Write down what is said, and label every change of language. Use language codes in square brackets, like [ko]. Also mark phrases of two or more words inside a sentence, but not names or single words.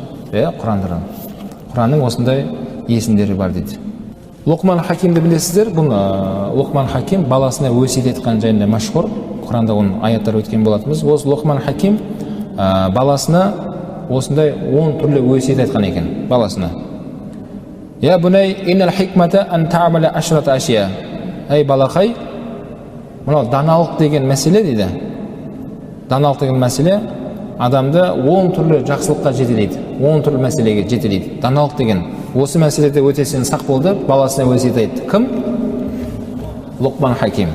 [kk] Құранның осындай есімдері бар дейді. Лұқман Хакимді білесіздер. Бұл Лұқман Хаким баласына өсиет еткен жайында мәшһүр. Құранда оның аяттары өткен болатынбыз. Осы Лұқман Хаким баласына осындай 10 түрлі өсиет айтқан екен баласына. [ar] يا بني إن الحكمة أن تعمل عشرة أشياء. [kk] Ey балақай, мынау даналық деген мәселе дейді. Даналық деген мәселе адамды 10 түрлі жақсылыққа жетелейді. 10 түрлі мәселеге жетелейді. Даналық деген осы мәселеде өте сен сақ болды, баласына өсиет айтты. Кім? Лұқман Хаким.